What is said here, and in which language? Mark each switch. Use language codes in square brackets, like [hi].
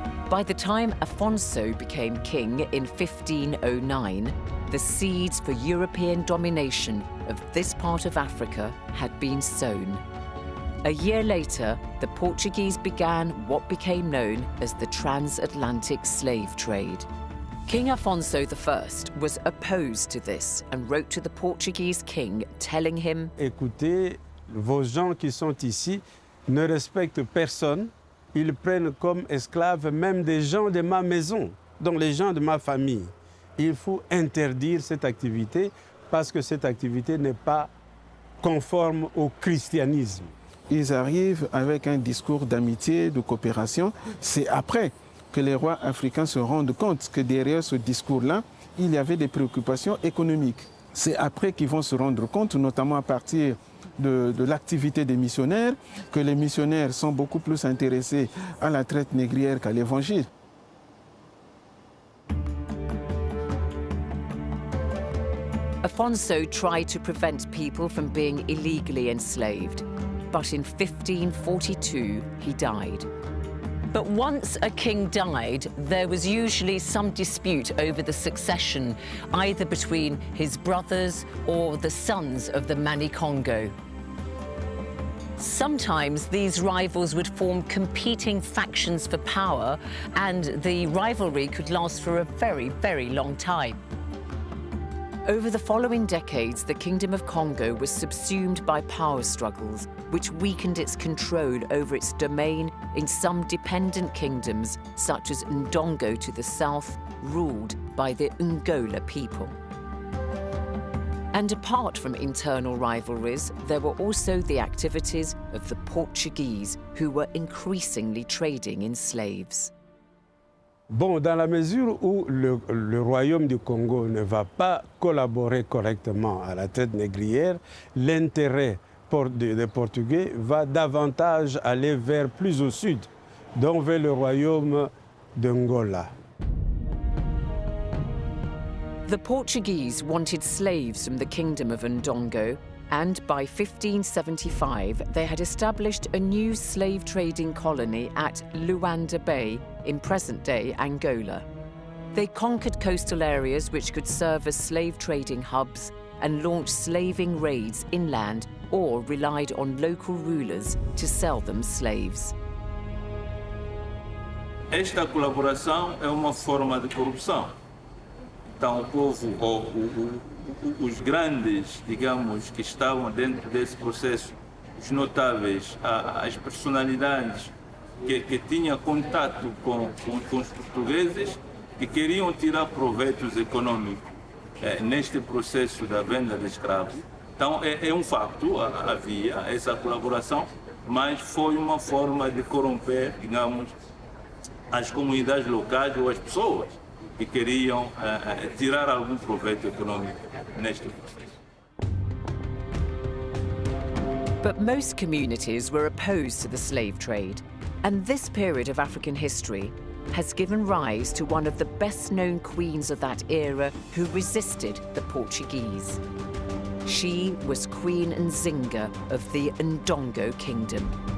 [en] By the time Afonso became king in 1509, the seeds for European domination of this part of Africa had been sown. A year later, the Portuguese began what became known as the transatlantic slave trade. King Afonso I was opposed to this and wrote to the Portuguese king telling him, [fr] Écoutez, vos gens qui sont ici ne respectent personne. Ils prennent comme esclaves même des gens de ma maison, donc les gens de ma famille. Il faut interdire cette activité parce que cette activité n'est pas conforme au christianisme. Ils arrivent avec un discours d'amitié, de coopération. C'est après que les rois africains se rendent compte que derrière ce discours-là, il y avait des préoccupations économiques. C'est après qu'ils vont se rendre compte, notamment à partir de l'activité des missionnaires, que les missionnaires sont beaucoup plus intéressés à la traite négrière qu'à l'évangile. [en] Afonso tried to prevent people from being illegally enslaved, but in 1542 he died. But once a king died, there was usually some dispute over the succession, either between his brothers or the sons of the Mani-Congo. Sometimes these rivals would form competing factions for power, and the rivalry could last for a very, very long time. Over the following decades, the Kingdom of Congo was subsumed by power struggles, which weakened its control over its domain in some dependent kingdoms, such as Ndongo to the south, ruled by the Angola people. And apart from internal rivalries, there were also the activities of the Portuguese, who were increasingly trading in slaves. [fr] Bon, dans la mesure où le royaume du Congo ne va pas collaborer correctement à la traite négrière, l'intérêt des Portugais va davantage aller vers plus au sud, donc vers le royaume d'Angola. [en] The Portuguese wanted slaves from the kingdom of Ndongo, and by 1575 they had established a new slave trading colony at Luanda Bay in present-day Angola. They conquered coastal areas which could serve as slave trading hubs and launched slaving raids inland or relied on local rulers to sell them slaves. [pt] Esta colaboração é uma forma de corrupção. Então o povo, os grandes, digamos, que estavam dentro desse processo, os notáveis, as personalidades que tinham contato com os portugueses, que queriam tirar proveitos econômicos neste processo da venda de escravos. Então é um facto, havia essa colaboração, mas foi uma forma de corromper, digamos, as comunidades locais ou as pessoas que queriam tirar algum proveito econômico neste processo. [en] But most communities were opposed to the slave trade, and this period of African history has given rise to one of the best-known queens of that era who resisted the Portuguese. She was Queen Nzinga of the Ndongo Kingdom.